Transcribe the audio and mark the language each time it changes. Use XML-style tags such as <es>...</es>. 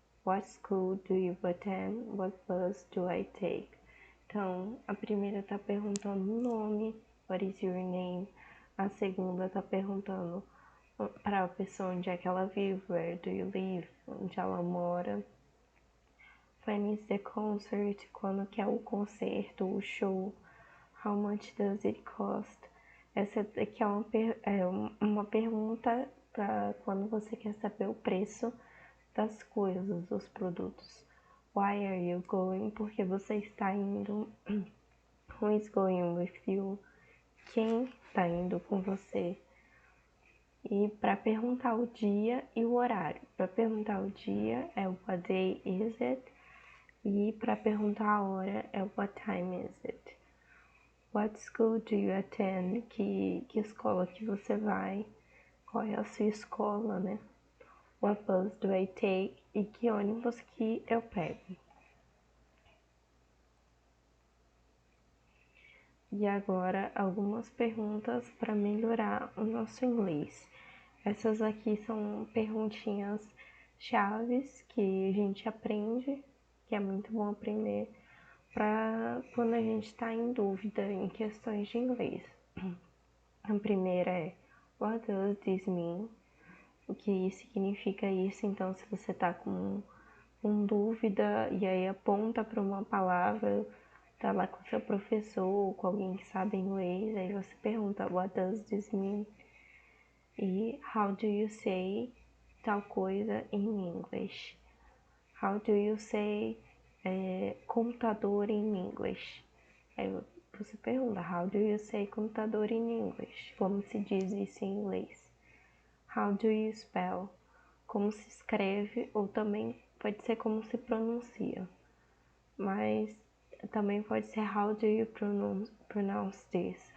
<en>What school do you attend? What bus do I take?</en> <pt>Então, a primeira está perguntando o nome,</pt> <en>what is your name?</en> <pt>A segunda está perguntando para a pessoa onde é que ela vive,</pt> <en>where do you live?</en> <pt>Onde ela mora.</pt> <en>When is the concert?</en> <pt>Quando que é o concerto, o show?</pt> <en>How much does it cost?</en> <pt>Essa aqui é uma pergunta para quando você quer saber o preço das coisas, dos produtos.</pt> <en>Why are you going?</en> <pt>Porque você está indo.</pt> <en>Who is going with you?</en> <pt>Quem está indo com você? E para perguntar o dia e o horário. Para perguntar o dia é</pt> <en>what day is it?</en> <pt>E para perguntar a hora é</pt> <en>what time is it? What school do you attend?</en> <pt>Que escola que você vai? Qual é a sua escola, né?</pt> <en>What bus do I take?</en> <pt>E que ônibus que eu pego? E agora algumas perguntas para melhorar o nosso inglês. Essas aqui são perguntinhas chaves que a gente aprende, que é muito bom aprender para quando a gente está em dúvida em questões de inglês. A primeira é</pt> <en>What does this mean?</en> <pt>O que significa isso? Então, se você está com dúvida e aí aponta para uma palavra, tá lá com seu professor ou com alguém que sabe inglês, aí você pergunta</pt> <en>What does this mean? E how do you say</en> <pt>tal coisa</pt> <en>in English? How do you say computador in English?</en> <pt>Aí você pergunta</pt> <en>How do you say computador in English?</en> <pt>Como se diz isso em inglês?</pt> <en>How do you spell?</en> <pt>Como se escreve, ou também pode ser como se pronuncia. Mas também pode ser</pt> <en>How do you pronounce this?</en>